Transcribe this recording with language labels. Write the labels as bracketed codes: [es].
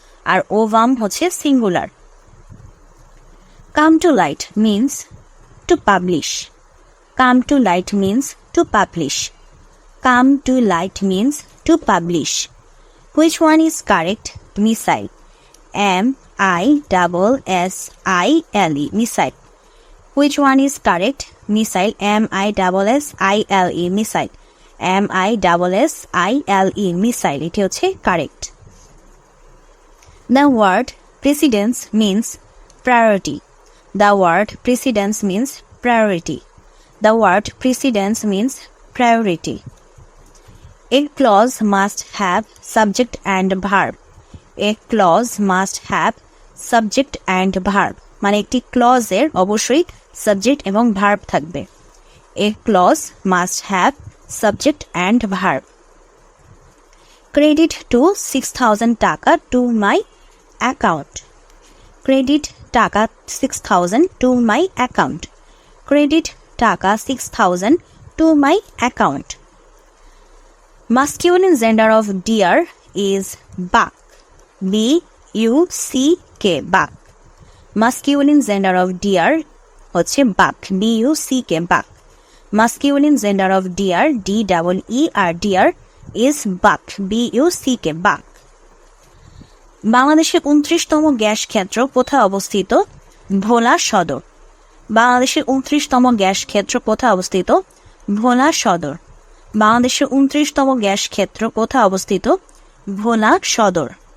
[bn] আর ovum হচ্ছে singular. [en] Come to light means to publish. Come to light means to publish. Come to light means to publish. Which one is correct? Missile. M-I-S-S-I-L-E. Missile. Which one is correct? Missile. M-I-S-S-I-L-E. Missile. M-I-S-S-I-L-E. Missile. [bn] এটি হচ্ছে correct. [en] The word precedence means priority. The word precedence means priority. The word precedence means priority. A clause must have subject and verb. A clause must have subject and verb. [bn] মানে একটি clause এর অবশ্যই subject এবং verb থাকবে. [en] A clause must have subject and verb. Credit to 6,000 টাকা to my account. Credit টাকা 6,000 to my account. Credit টাকা 6,000 to my account. Masculine gender of deer is buck. B-U-C-K buck. Masculine gender of deer হচ্ছে buck. B-U-C-K buck. Masculine gender of deer D-E-E-R deer is buck. B-U-C-K buck. [bn] বাংলাদেশের 29তম gas ক্ষেত্র কোথায় অবস্থিত? ভোলা সদর. বাংলাদেশের 29তম gas ক্ষেত্র কোথায় অবস্থিত? ভোলা সদর. বাংলাদেশের 29তম গ্যাস ক্ষেত্র কোথায় অবস্থিত? ভোলা সদর.